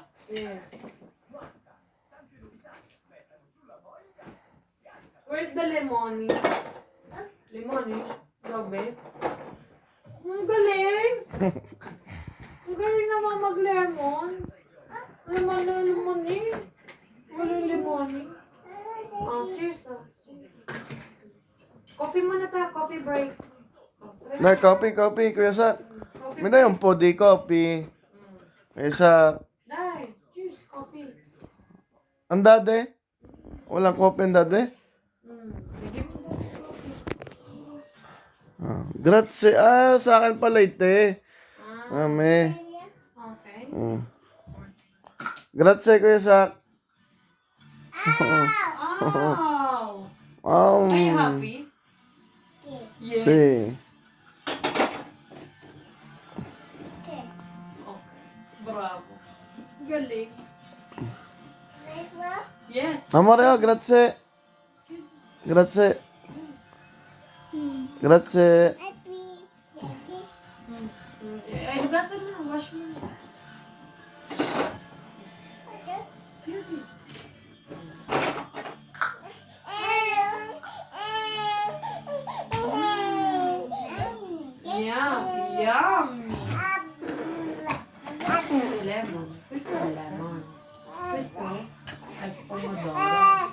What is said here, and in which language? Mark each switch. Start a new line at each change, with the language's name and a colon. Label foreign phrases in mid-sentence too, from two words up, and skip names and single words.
English: Yes. Where's the lemon?
Filipino: Lemon eh? Gabi? Ang galing! Ang galing naman mag-lemon. Lemon na lemon eh. Walang lemon eh.
English: Oh, cheers ah.
Filipino: Coffee muna tayo,
English: coffee break.
Filipino: Na, coffee, Kuya Sak. Coffee May na yung podi coffee. Kuya Sak. Dai, cheers, coffee. Ang dade? Walang coffee ang dade? Bigyan mo daw si coffee. Grazie. Sa akin pala ito eh. Mami. Okay. Grazie, Kuya Sak.
English: Oh! Are you happy? Yes. Si. Okay.
Filipino: Bravo. Galing.
English: Yes.
Italian: Amore, grazie. Grazie. Grazie.
Filipino: Ay, hugasan mo. Wash mo.
English: Yum. Yummy. Lemon.
Italian: Questo è lemon. Questo è pomodoro.